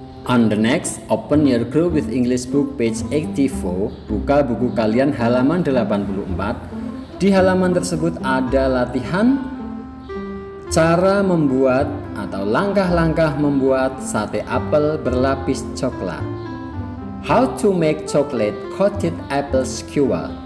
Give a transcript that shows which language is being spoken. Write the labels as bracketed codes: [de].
[en] On the next, open your group with English book page 84. [id] Buka buku kalian halaman 84. Di halaman tersebut ada latihan cara membuat atau langkah-langkah membuat sate apel berlapis coklat. [en] How to make chocolate coated apple skewer.